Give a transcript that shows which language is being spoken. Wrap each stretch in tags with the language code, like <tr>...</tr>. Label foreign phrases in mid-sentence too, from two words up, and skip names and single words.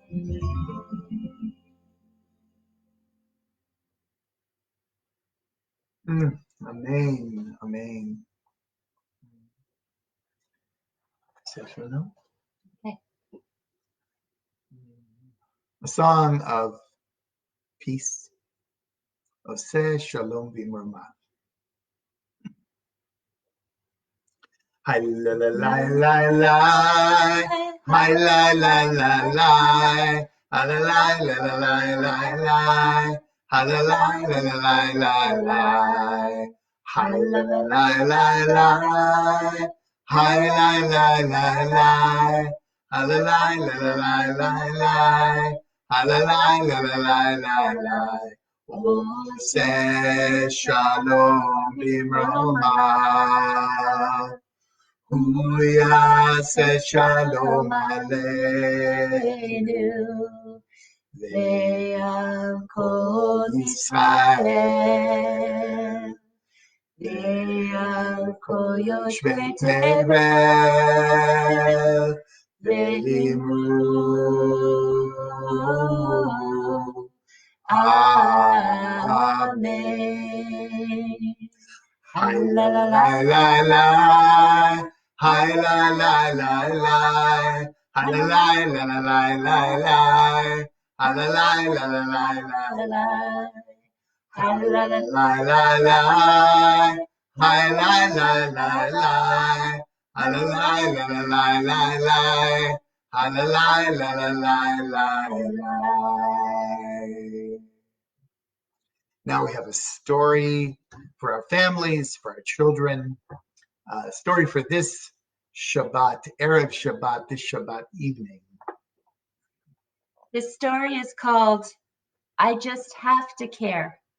<en>Amen. Amen. Okay. A song of peace.</en> <he>עושה שלום במרומיו. Hi la la la la la. Hi la la la la. Hi la la la la la la la. Hi la la la la la la la. Hi la la la la la. Hi la la la la. Hi la la la la la la la. Hi la la la la la la la. עושה שלום במרומיו. הוא יעשה שלום עלינו ועל כל ישראל ועל כל יושבי תבל ואמרו אמן. Hi la la la la la. Hi la la la la. Hi la la la la la la la. Hi la la la la la la la. Hi la la la la la. Hi la la la la. Hi la la la la la la la. Hi la la la la la la la.</he> <en>Now we have a story for our families, for our children. A story for this Shabbat,</en> <he>ערב שבת,</he> <en>this Shabbat evening. This story is called I Just Have to Care.</en>